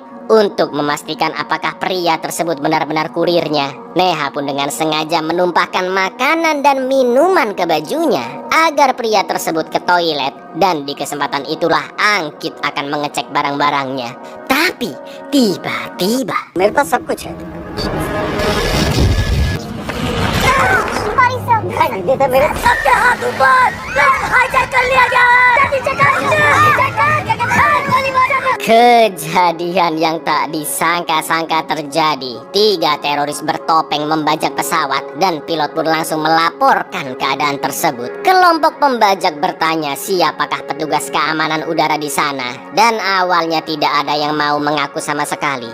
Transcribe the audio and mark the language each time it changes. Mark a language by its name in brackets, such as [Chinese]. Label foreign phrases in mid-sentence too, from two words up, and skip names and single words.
[Indonesian] Untuk memastikan apakah pria tersebut benar-benar kurirnya, Neha pun dengan sengaja menumpahkan makanan dan minuman ke bajunya agar pria tersebut ke toilet, dan di kesempatan itulah Angkit akan mengecek barang-barangnya. Tapi tiba-tiba [Hindi] मेरे पास सब कुछ है। मेरे सबके हाथ ऊपर, हाईजैक कर लिया गया है। [Indonesian] kejadian yang tak disangka-sangka terjadi. 3 teroris bertopeng membajak pesawat dan pilot pun langsung melaporkan keadaan tersebut. Kelompok pembajak bertanya siapakah petugas keamanan udara di sana, dan awalnya tidak ada yang mau mengaku sama sekali.